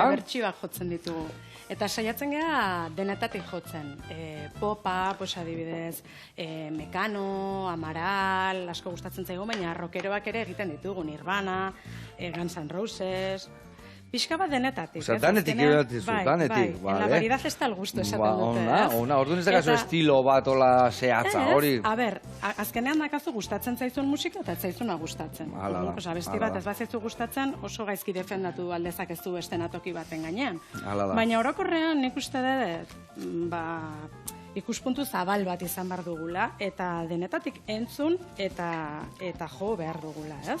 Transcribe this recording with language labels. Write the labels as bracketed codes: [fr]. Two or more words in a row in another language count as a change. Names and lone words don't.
[eu] Bai, bertsioak jotzen ditugu. Eta saiatzen gara denetatik jotzen. Popa, pues adibidez, Mekano, Amaral, asko gustatzen zaigu, baina rockeroak ere egiten ditugu, Nirvana, Guns N' Roses... Pixka bat denetatik. Osa, danetik edatik zu, danetik, bai. [es] En la variedad está el gusto, [eu] esaten dute, ez? Ona, orduan ez dakazu estilo bat ola zehatza, hori? A ber, azkenean dakazu gustatzen zaizun musika eta ez zaizuna gustatzen. Hala da. Abesti bat ez bazaizu gustatzen, oso gaizki defendatu aldezakezu estenatoki baten gainean. Hala da. Baina orokorrean nik uste dut, ikuspuntu zabal bat izan behar dugula, eta denetatik entzun eta jo behar dugula, ez?